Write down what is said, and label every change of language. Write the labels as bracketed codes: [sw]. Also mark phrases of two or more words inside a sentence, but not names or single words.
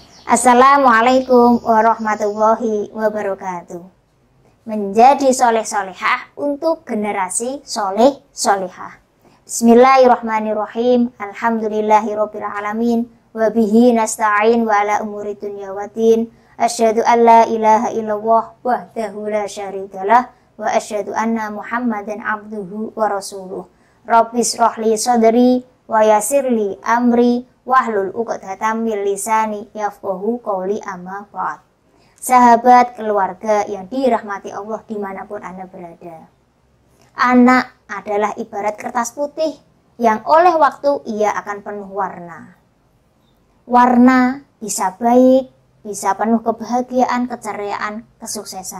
[ar] السلام عليكم ورحمة الله وبركاته. [id] Menjadi soleh solehah untuk generasi soleh solehah. [ar] بسم الله الرحمن الرحيم. الحمد لله رب العالمين. وبه نستعين وعلى أمور الدنيا والدين. أشهد أن لا إله إلا الله وحده لا شريك له وأشهد أن محمدا عبده ورسوله. رب اشرح لي صدري ويسر لي أمري واحلل عقدة من لساني يفقهوا قولي، أما بعد. [id] Sahabat keluarga yang dirahmati Allah dimanapun Anda berada. Anak adalah ibarat kertas putih yang oleh waktu ia akan penuh warna. Warna bisa baik, bisa penuh kebahagiaan, keceriaan, kesuksesan.